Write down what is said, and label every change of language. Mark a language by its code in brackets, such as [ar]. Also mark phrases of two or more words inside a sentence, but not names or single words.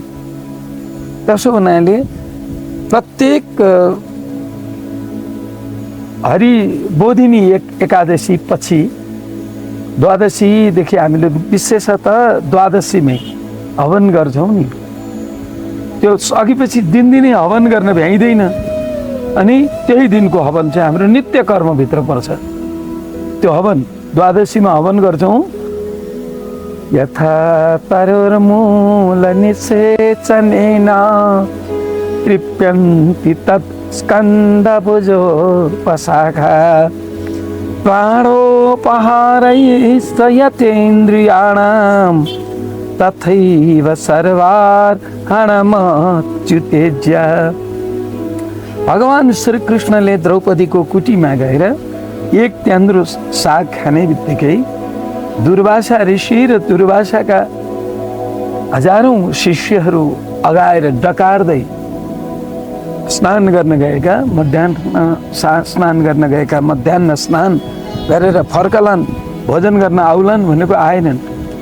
[ne] त्यसो हुनाले प्रत्येक हरिबोधिनी एकादशी पछि द्वादशीदेखि हामीले विशेषतः द्वादशीमै हवन गर्छौँ नि, त्यो अघिपछि दिनदिनै हवन गर्न भ्याइँदैन। अनि त्यही दिनको हवन चाहिँ हाम्रो नित्य कर्मभित्र पर्छ। त्यो हवन द्वादशीमा हवन गर्छौँ। [sa] यथा तरुर्मूल निषेचनेन तृप्यन्ति तत् स्कन्धभुजो पशाखा प्राणोपहारैस्तयतेन्द्रियाणां तथैव सर्वार्हणमच्युतेज्य। [ne] भगवान श्री कृष्णले द्रौपदीको कुटीमा गएर एक त्यान्द्रो साग खाने बित्तिकै दुर्वासा ऋषि र दुर्वासाका हजारौं शिष्यहरू अगाएर डकारदै स्नान गर्न गएका, मध्याह्न स्नान गरेर फर्कलान्, भोजन गर्न आउलान् भनेको आएनन्।